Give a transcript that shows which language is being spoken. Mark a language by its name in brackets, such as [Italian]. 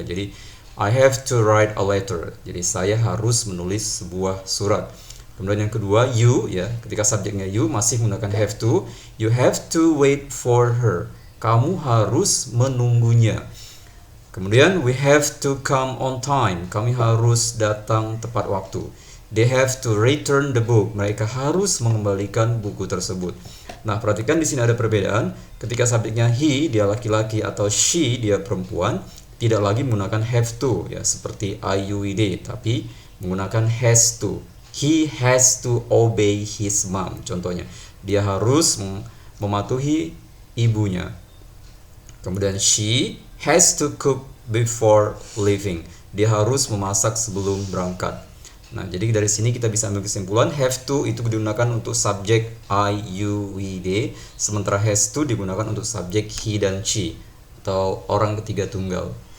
[Indonesian] Jadi [English] I have to write a letter. [Indonesian] Jadi saya harus menulis sebuah surat. Kemudian yang kedua you ya, ketika subjeknya you masih menggunakan have to, [English] you have to wait for her. [Indonesian] Kamu harus menunggunya. Kemudian [English] we have to come on time. [Indonesian] Kami harus datang tepat waktu. [English] They have to return the book. [Indonesian] Mereka harus mengembalikan buku tersebut. Nah, perhatikan di sini ada perbedaan. Ketika subjeknya he, dia laki-laki, atau she, dia perempuan, tidak lagi menggunakan have to, ya seperti I-U-I-D, tapi menggunakan has to. [English] He has to obey his mom. [Indonesian] Contohnya, dia harus mematuhi ibunya. Kemudian [English] she has to cook before leaving. [Indonesian] Dia harus memasak sebelum berangkat. Nah, jadi dari sini kita bisa ambil kesimpulan have to itu digunakan untuk subjek I, you, we, they, sementara has to digunakan untuk subjek he dan she atau orang ketiga tunggal.